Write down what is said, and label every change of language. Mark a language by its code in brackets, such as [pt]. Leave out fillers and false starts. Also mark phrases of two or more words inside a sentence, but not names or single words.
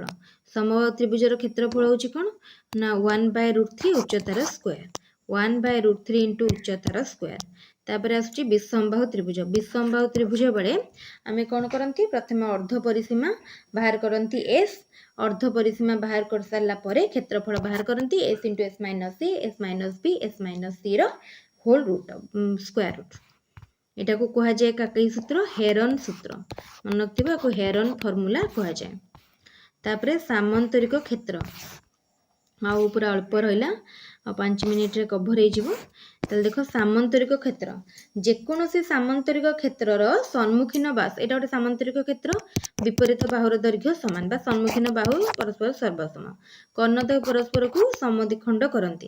[or] ସମବାହୁ ତ୍ରିଭୁଜର କ୍ଷେତ୍ରଫଳ ହେଉଛି କଣ ନା 1/√3 ଉଚ୍ଚତାର ସ୍କ୍ୱାୟାର 1/√3 ଇଣ୍ଟୁ ଉଚ୍ଚତାର ସ୍କ୍ୱାୟାର। ତାପରେ ଆସୁଛି ବିଷମବାହୁ ତ୍ରିଭୁଜ। ବିଷମବାହୁ ତ୍ରିଭୁଜ ବେଳେ ଆମେ କଣ କରୁ ପ୍ରଥମ ଅର୍ଦ୍ଧ ପରିସୀମା ବାହାର କରୁ s ଅର୍ଦ୍ଧ ପରିସୀମା ବାହାର କରି ସାରିଲା ପରେ କ୍ଷେତ୍ରଫଳ ବାହାର କରୁ s ଇଣ୍ଟୁ s ମାଇନସ a s ମାଇନସ b s ମାଇନସ c ର [en] whole root square root. [or] ଏଟାକୁ କୁହାଯାଏ କାହିଁକି ସୂତ୍ର ହେରନ ସୂତ୍ର ମନେ ରଖିବାକୁ [en] Heron formula [or] କୁହାଯାଏ। ତାପରେ ସାମାନ୍ତରିକ କ୍ଷେତ୍ର ଆଉ ପୂରା ଅଳ୍ପ ରହିଲା 5 ମିନିଟରେ କଭର ହୋଇଯିବ। ତାହେଲେ ଦେଖ ସାମାନ୍ତରିକ କ୍ଷେତ୍ର ଯେକୌଣସି ସାମାନ୍ତରିକ କ୍ଷେତ୍ରର ସମ୍ମୁଖୀନ ବାହୁ ଏଇଟା ଗୋଟେ ସାମାନ୍ତରିକ କ୍ଷେତ୍ର ବିପରୀତ ବାହୁର ଦୈର୍ଘ୍ୟ ସମାନ ବା ସମ୍ମୁଖୀନ ବାହୁ ପରସ୍ପର ସର୍ବସମ କର୍ଣ୍ଣଦ୍ୱୟ ପରସ୍ପରକୁ ସମଦ୍ୱିଖଣ୍ଡ କରନ୍ତି।